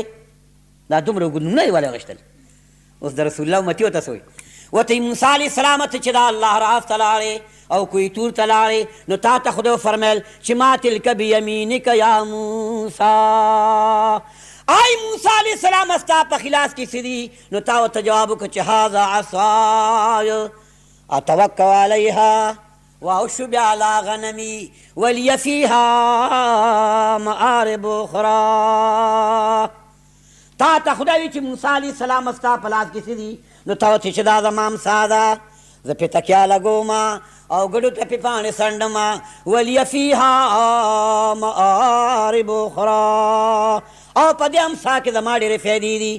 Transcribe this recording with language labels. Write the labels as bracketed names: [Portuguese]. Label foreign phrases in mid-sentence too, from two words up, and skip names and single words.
[Pashto] دا دومره اوږد نومونه دې ولې واخیستل؟ اوس د رسول الله امتي ورته څه وایي؟ ورته [Arabic] موسی علیه السلام [Pashto] ته چې دا الله راز ته لاړې او کوی تور ته لاړې نو تا ته خدای وفرمیل چې [Arabic] ما تلک بیمینک یا موسی. [Pashto] آی [Arabic] موسی علیہ السلام [Pashto] استا په خلاص کې سدي نو تا ورته جواب وکړه چې [Arabic] هذا عصای اتوکل علیها واعش علی غنمی ولی فیها مآرب اخرى. [Pashto] تا ته خدای وی چې [Arabic] موسی علیہ السلام [Pashto] استا په لاس کې سدي نو تا ورته چې دا زما امسا ده زه پې تکیه لګوم او ګډو ته پې پاڼې څنډم [Arabic] ولی فیها مآرب اخرى [Pashto] او په دې امسا کې زما ډېرې فایدې دي.